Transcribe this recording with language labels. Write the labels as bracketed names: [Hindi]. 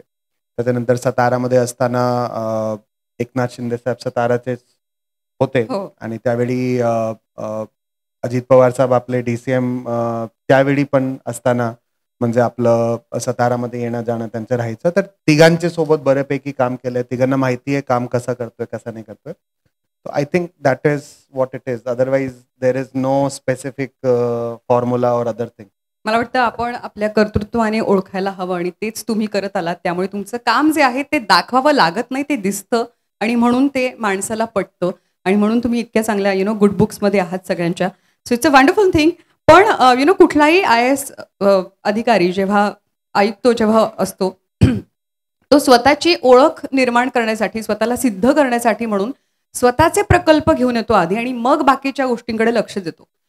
[Marathi] त्याच्यानंतर सातारामध्ये असताना एकनाथ शिंदे साहेब साताराचेच होते आणि त्यावेळी अजित पवार साहेब आपले DCM त्यावेळी पण असताना म्हणजे आपलं सातारामध्ये येणं जाणं त्यांचं राहायचं. तर तिघांचे सोबत बऱ्यापैकी काम केलंय, तिघांना माहिती आहे काम कसं करतोय कसं नाही करतोय. [English] So I think that is what it is. Otherwise, there is no specific formula or other thing. [Marathi] मला वाटतं आपण आपल्या कर्तृत्वाने ओळखायला हवं आणि तेच तुम्ही करत आलात. त्यामुळे तुमचं काम जे आहे ते दाखवावं लागत नाही, ते दिसतं आणि म्हणून ते माणसाला पटतं आणि म्हणून तुम्ही इतक्या चांगल्या गुड बुक्समध्ये आहात सगळ्यांच्या. [English] So it's a wonderful thing. [Marathi] पण कुठलाही IAS अधिकारी जेव्हा आयुक्त जेव्हा असतो तो स्वतःची ओळख निर्माण करण्यासाठी, स्वतःला सिद्ध करण्यासाठी म्हणून स्वतःचे प्रकल्प घेऊन येतो आधी आणि मग बाकीच्या गोष्टींकडे लक्ष देतो.